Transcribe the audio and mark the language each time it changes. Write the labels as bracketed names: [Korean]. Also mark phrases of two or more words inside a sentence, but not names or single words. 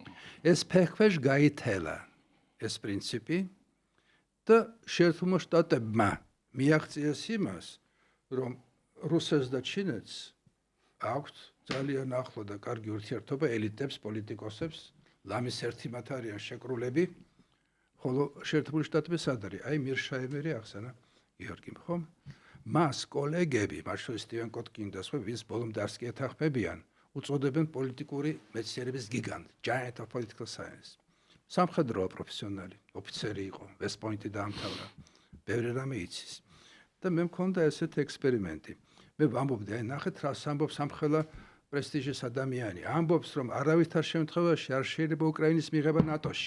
[Georgian] ეს ფეხქვეშ გაითელა ეს პრინციპი და შეერთებულ შტატებმა მიაღწიეს იმას, რომ რუსეთს და ჩინეთს აქვთ ძალიან ახლო და კარგი ურთიერთობა ელიტებს, პოლიტიკოსებს, ლამის ერთი მათ არიან შეკრულები, ხოლო შეერთებული შტატები სად არის? აი მირშაევერი ახსენა გიორგიმ, ხომ? მას კოლეგები, მათ შორის სტივენ კოტკინი და სხვა, ვის ბოლომდე არც კი ეთანხმებიან, უწოდებენ პოლიტიკური მეცნიერების გიგანტ, [English] giant of political science. [Georgian] სამხედროა პროფესიონალი, ოფიცერი იყო, ვესტ-პოინტი დაამთავრა, ბევრი რამე იცის. და მე მქონდა ესეთი ექსპერიმენტი. მე ვამბობდი, აი ნახეთ რა ამბობს ამხელა პრესტიჟის ადამიანი. ამბობს, რომ არავითარ შემთხვევაში არ შეიძლება უკრაინის მიღება ნატოში.